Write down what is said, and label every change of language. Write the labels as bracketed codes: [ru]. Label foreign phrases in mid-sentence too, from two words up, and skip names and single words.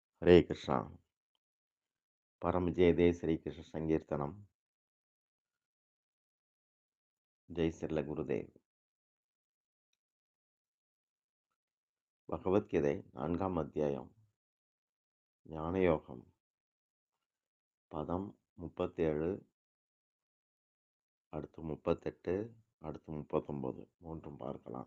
[sa] హరే కృష్ణ పరమ జయ జయ శ్రీకృష్ణ సంకీర్తనం జై శ్రీల குருதேவ். [ta] பகவத்கீதை 4ஆம் அத்தியாயம் ஞானயோகம் பதம் 37, அடுத்து 38, அடுத்து 39 மூன்றும் பார்க்கலாம்.